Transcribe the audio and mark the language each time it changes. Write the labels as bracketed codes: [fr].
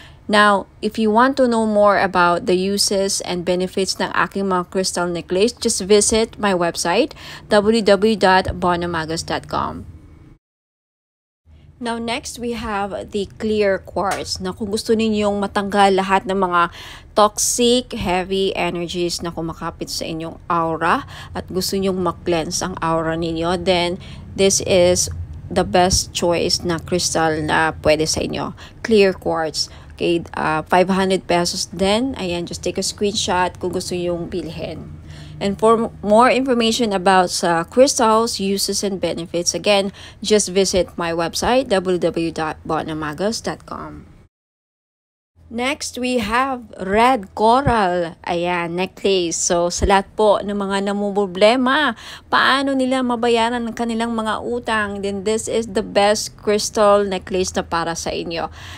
[en] Now, if you want to know more about the uses and benefits [tl] ng aking mga [en] crystal necklace, just visit my website, www.bonhammagus.com. Now, next, we have the clear quartz. [tl] Na kung gusto ninyong matanggal lahat ng mga toxic, heavy energies na kumakapit sa inyong aura at gusto nyong ma-cleanse ang aura ninyo, [en] then this is the best choice [tl] na crystal na pwede sa inyo. [en] Clear quartz. Okay, 500 pesos din. Just take a screenshot [tl] kung gusto yung bilhin. [en] And for more information about crystals, uses, and benefits, again, just visit my website, www.bonamagos.com. Next, we have red coral. Ayan, necklace. [tl] So, sa lahat po ng mga namumroblema, paano nila mabayaran ang kanilang mga utang, [en] then this is the best crystal necklace [tl] na para sa inyo.